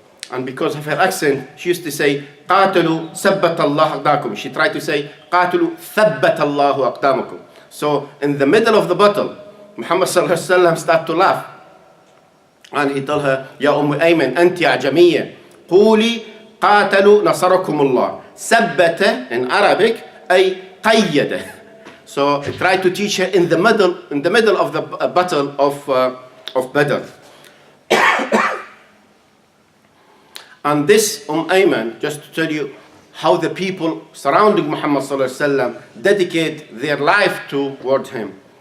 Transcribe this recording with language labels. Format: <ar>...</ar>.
<en>And because of her accent, she used to say,</en> <ar>قَاتَلُوا ثَبَّتَ اللَّهُ أَقْدَامَكُمْ.</ar> <en>She tried to say,</en> <ar>قَاتَلُوا ثَبَّتَ اللَّهُ أَقْدَامَكُمْ.</ar> <en>So in the middle of the battle, Muhammad sallallahu alaihi wasallam started to laugh. And he told her, يا Ayman,</en> <ar>أنت عجمية. قولي قاتلوا نصركم الله. ثبت</ar> <en>in Arabic,</en> <ar>أي قيد.</ar> <en>So he tried to teach her in the middle of the battle of Badr. And this Ayman, just to tell you how the people surrounding Muhammad sallallahu alaihi wasallam dedicate their life toward him.</en>